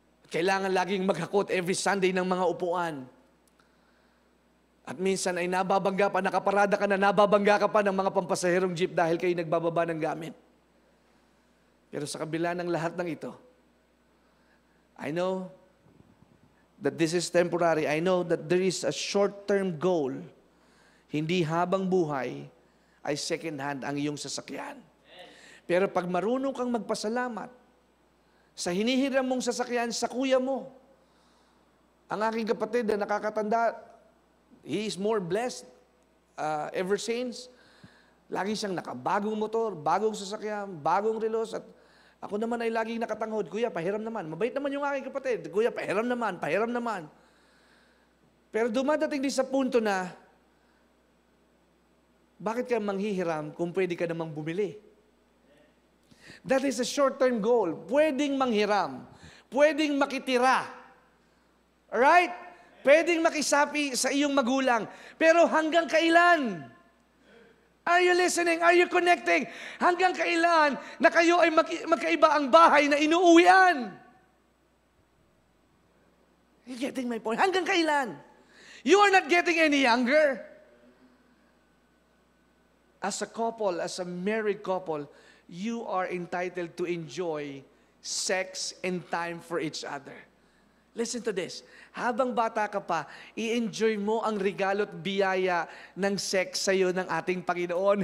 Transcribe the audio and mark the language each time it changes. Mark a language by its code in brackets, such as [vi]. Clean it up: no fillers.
[tl] Kailangan laging maghakot every Sunday ng mga upuan. At minsan ay nababangga pa, nakaparada ka na, nababangga ka pa ng mga pampasaherong jeep dahil kayo nagbababa ng gamit. Pero sa kabila ng lahat ng ito, [en] I know that this is temporary. I know that there is a short-term goal. [tl] Hindi habang buhay ay second hand ang iyong sasakyan. Pero pag marunong kang magpasalamat sa hinihiram mong sasakyan sa kuya mo, ang aking kapatid na nakakatanda, [en] he is more blessed ever since. [tl] Lagi siyang nakabagong motor, bagong sasakyan, bagong relos, at ako naman ay laging nakatanghod, Kuya, pahiram naman. Mabait naman yung aking kapatid. Kuya, pahiram naman, pahiram naman. Pero dumadating din sa punto na, bakit ka manghihiram kung pwede ka namang bumili? [en] That is a short-term goal. [tl] Pwedeng manghiram. Pwedeng makitira. Alright? Pwedeng makisapi sa iyong magulang. Pero hanggang kailan? [en] Are you listening? Are you connecting? [tl] Hanggang kailan na kayo ay magkaiba ang bahay na inuuwian? [en] You getting my point? [tl] Hanggang kailan? [en] You are not getting any younger. As a couple, as a married couple, you are entitled to enjoy sex and time for each other. Listen to this. [tl] Habang bata ka pa, i-enjoy mo ang regalo at biyaya ng sex sa iyo ng ating Panginoon.